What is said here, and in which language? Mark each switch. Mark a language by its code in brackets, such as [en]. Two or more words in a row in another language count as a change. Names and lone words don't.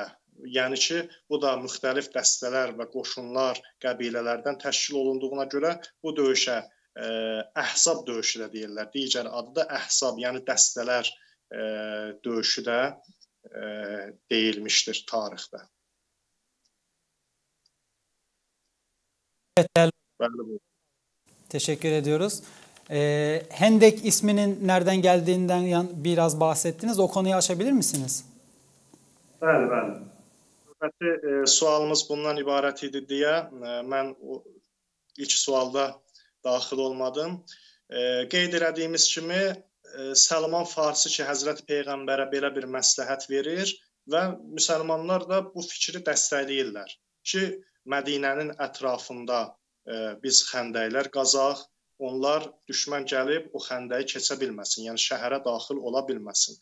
[az] Yəni ki, bu da müxtəlif dəstələr və qoşunlar qəbilələrdən təşkil olunduğuna görə bu döyüşə Əhzab döyüşü də deyirlər. Digər adı da Əhzab, yəni dəstələr döyüşü də deyilmişdir tarixdə. [tr] Evet, teşekkür ediyoruz. Hendek isminin nereden geldiğinden biraz bahsettiniz. O konuyu açabilir misiniz? [az] Bəli. Sualımız bundan ibarət idi deyə mən ilk sualda daxil olmadım. Qeyd elədiyimiz kimi Salman Farsi ki, Həzrət Peyğəmbərə belə bir məsləhət verir və müsəlmanlar da bu fikri dəstəkləyirlər ki, Mədinənin ətrafında biz xəndəklər qazaq, onlar düşmən gəlib o xəndəyi keçə bilməsin, yəni şəhərə daxil ola bilməsin.